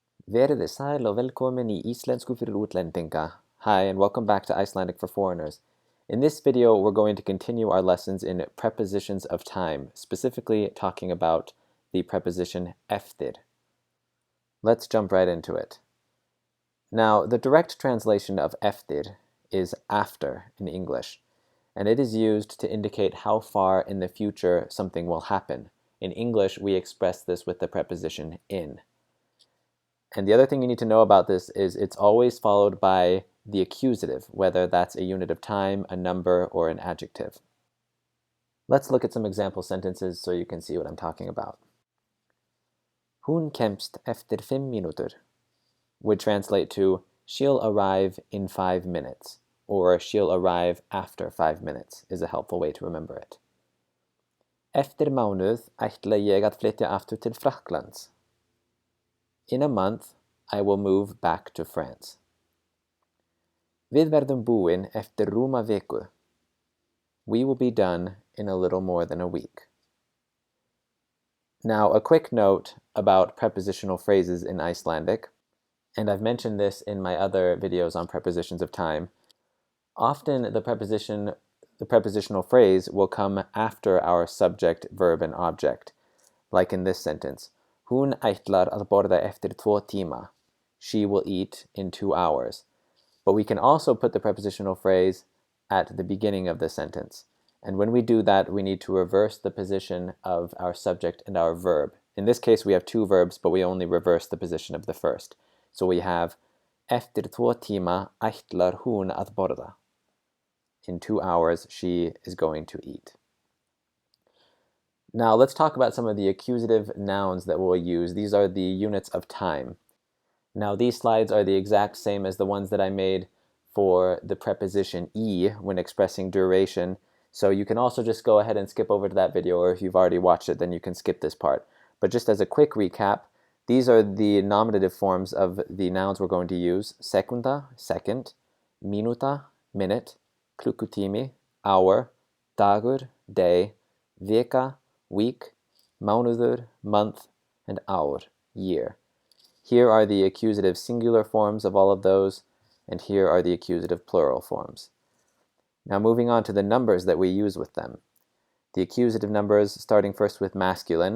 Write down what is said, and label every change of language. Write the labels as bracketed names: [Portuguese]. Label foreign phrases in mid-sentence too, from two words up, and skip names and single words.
[Icelandic] Verið sæl og velkomin í Íslensku fyrir útlendinga. [English] Hi, and welcome back to Icelandic for Foreigners. In this video, we're going to continue our lessons in prepositions of time, specifically talking about the preposition eftir. Let's jump right into it. Now, the direct translation of eftir is after in English, and it is used to indicate how far in the future something will happen. In English, we express this with the preposition in. And the other thing you need to know about this is it's always followed by the accusative, whether that's a unit of time, a number, or an adjective. Let's look at some example sentences so you can see what I'm talking about. [Icelandic] Hún kemst eftir 5 mínútur [English] would translate to she'll arrive in 5 minutes, or she'll arrive after 5 minutes is a helpful way to remember it. [Icelandic] Eftir mánuð ætla ég að flytja aftur til Frakklands. [English] In a month, I will move back to France. [Icelandic] Við verðum búin eftir rúma viku. [English] We will be done in a little more than a week. Now, a quick note about prepositional phrases in Icelandic, and I've mentioned this in my other videos on prepositions of time. Often the prepositional phrase will come after our subject, verb, and object, like in this sentence. [Icelandic] Hún ætlar að borða eftir 2 tíma. [English] She will eat in 2 hours. But we can also put the prepositional phrase at the beginning of the sentence. And when we do that, we need to reverse the position of our subject and our verb. In this case, we have 2 verbs, but we only reverse the position of the first. So we have [Icelandic] eftir 2 tíma ætlar hún að borða. [English] In 2 hours, she is going to eat. Now let's talk about some of the accusative nouns that we'll use. These are the units of time. Now these slides are the exact same as the ones that I made for the preposition e when expressing duration. So you can also just go ahead and skip over to that video, or if you've already watched it, then you can skip this part. But just as a quick recap, these are the nominative forms of the nouns we're going to use. Sekunda, second. Minuta, minute. Klukkutími, hour. Dagur, day. Vika, week. Mánuður, month. And ár, year. Here are the accusative singular forms of all of those, and here are the accusative plural forms. Now moving on to the numbers that we use with them. The accusative numbers, starting first with masculine.